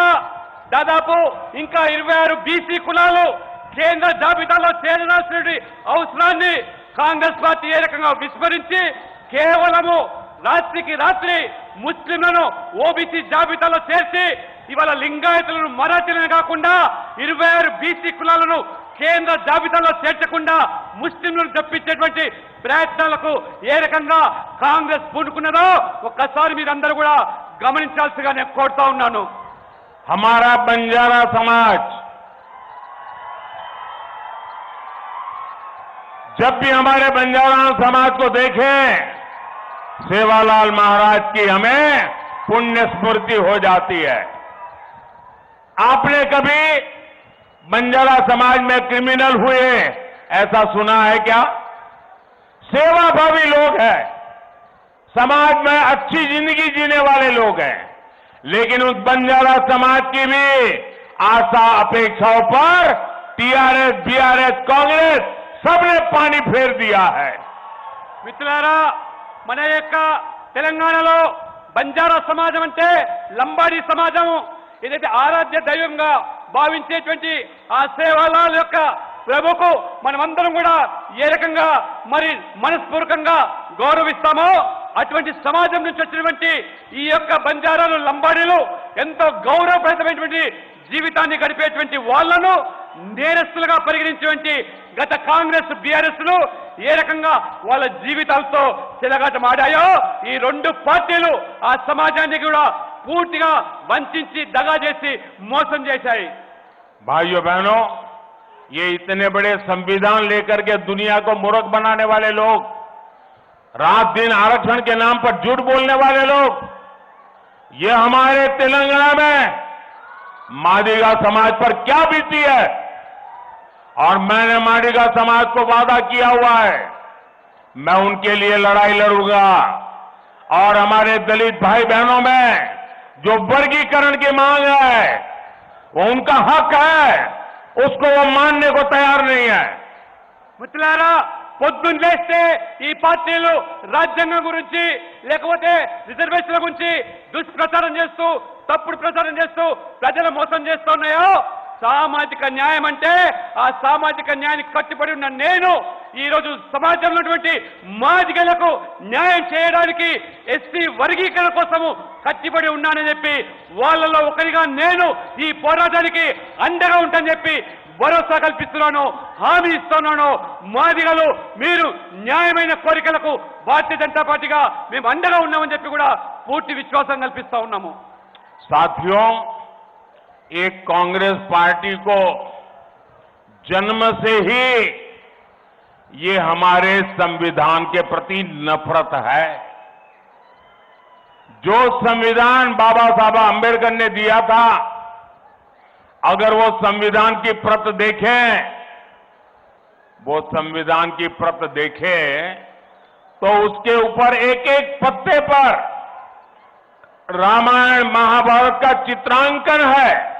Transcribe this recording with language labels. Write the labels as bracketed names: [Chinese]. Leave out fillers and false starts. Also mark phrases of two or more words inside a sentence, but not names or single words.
[Telugu] దాదాపు ఇంకా 26 బీసీ కులాలు కేంద్ర జాబితాలో చేరాల్సిన అవసరాన్ని కాంగ్రెస్ పార్టీ ఏ రకంగా విస్మరించి కేవలము రాత్రికి రాత్రి ముస్లింలను ఓబీసీ జాబితాలో చేర్చి ఇవాళ లింగాయతులను మరాఠీలను కాకుండా 26 బీసీ కులాలను కేంద్ర జాబితాలో చేర్చకుండా ముస్లింలను తప్పించేటువంటి ప్రయత్నాలకు ఏ రకంగా కాంగ్రెస్ పూనుకున్నదో ఒక్కసారి మీరందరూ కూడా గమనించాల్సిగా నేను కోరుతా ఉన్నాను. [Hindi] हमारा बंजारा समाज जब भी हमारे बंजारा समाज को देखें, सेवालाल महाराज की हमें पुण्य स्मृति हो जाती है. आपने कभी बंजारा समाज में क्रिमिनल हुए ऐसा सुना है क्या? सेवाभावी लोग हैं. समाज में अच्छी जिंदगी जीने वाले लोग हैं, लेकिन उस बंजारा समाज की भी आशा अपेक्षाओं पर टीआरएस, बीआरएस, कांग्रेस सबने पानी फेर दिया है। [Telugu] మిత్రులారా, మన యొక్క తెలంగాణలో బంజారా సమాజం అంటే లంబాడీ సమాజం, ఏదైతే ఆరాధ్య దైవంగా భావించేటువంటి ఆ సేవాలాల యొక్క ప్రభుకు మనమందరం కూడా ఏ రకంగా మరి మనస్పూర్వకంగా గౌరవిస్తామో అటువంటి సమాజం నుంచి వచ్చినటువంటి ఈ యొక్క బంజారాలు, లంబాడీలు ఎంతో గౌరవప్రదమైనటువంటి జీవితాన్ని గడిపేటువంటి వాళ్లను నేరస్తులుగా పరిగణించేటువంటి గత కాంగ్రెస్, బీఆర్ఎస్లు ఏ రకంగా వాళ్ళ జీవితాలతో చెలగాటమాడాయో ఈ రెండు పార్టీలు ఆ సమాజాన్ని కూడా పూర్తిగా వంచి దగా చేసి మోసం చేశాయి। [Hindi] भाइयों बहनों, ये इतने बड़े संविधान लेकर के दुनिया को मूर्ख बनाने वाले लोग, रात दिन आरक्षण के नाम पर झूठ बोलने वाले लोग, ये हमारे तेलंगाना में मादिगा समाज पर क्या बीती है। और मैंने मादिगा समाज को वादा किया हुआ है, मैं उनके लिए लड़ाई लड़ूंगा। और हमारे दलित भाई बहनों में जो वर्गीकरण की मांग है वो उनका हक है, उसको वो मानने को तैयार नहीं है। [Telugu] మిత్రులారా, పొద్దున్న లేస్తే ఈ పార్టీలు రాజ్యాంగం గురించి లేకపోతే రిజర్వేషన్ల గురించి దుష్ప్రచారం చేస్తూ, తప్పుడు ప్రచారం చేస్తూ ప్రజలు మోసం చేస్తున్నాయో, సామాజిక న్యాయం అంటే ఆ సామాజిక న్యాయానికి కట్టుబడి ఉన్న నేను ఈ రోజు సమాజంలో ఉన్నటువంటి మాదిగలకు న్యాయం చేయడానికి, ఎస్సీ వర్గీకరణ కోసము కట్టుబడి ఉన్నానని చెప్పి వాళ్ళలో ఒకరిగా నేను ఈ పోరాటానికి అండగా ఉంటానని చెప్పి భరోసా కల్పిస్తున్నాను, హామీ ఇస్తున్నాను। మాదిగలు మీరు న్యాయమైన కోరికలకు భారతీయ జనతా పార్టీగా మేము అండగా ఉన్నామని చెప్పి కూడా పూర్తి విశ్వాసం కల్పిస్తా ఉన్నాము। [Hindi] साथियों, एक कांग्रेस पार्टी को जन्म से ही ये हमारे संविधान के प्रति नफरत है। जो संविधान बाबा साहब अंबेडकर ने दिया था, अगर वो संविधान की प्रत देखें, वो संविधान की प्रत देखें तो उसके ऊपर एक एक पत्ते पर रामायण, महाभारत का चित्रांकन है।